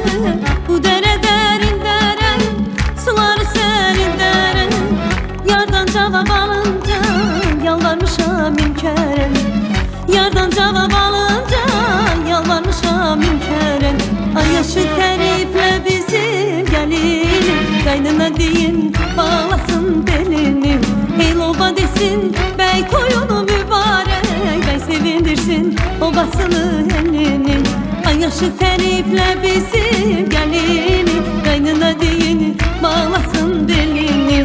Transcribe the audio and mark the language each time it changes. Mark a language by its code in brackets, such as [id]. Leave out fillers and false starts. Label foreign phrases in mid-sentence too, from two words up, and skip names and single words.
[tr] Bu dere derin derem, sular serin derem. Yardan cevap alınca yalvarmışam inkaren. Yardan cevap alınca yalvarmışam inkaren. [az] Ay yaşlı təriflə bizim gəlini, qaynına deyin bağlasın belini. El oba desin, bəy toyunu mübarək, bəy sevindirsin obasını elini. Ay yaşlı təriflə bizim gəlini, qaynına deyin bağlasın belini.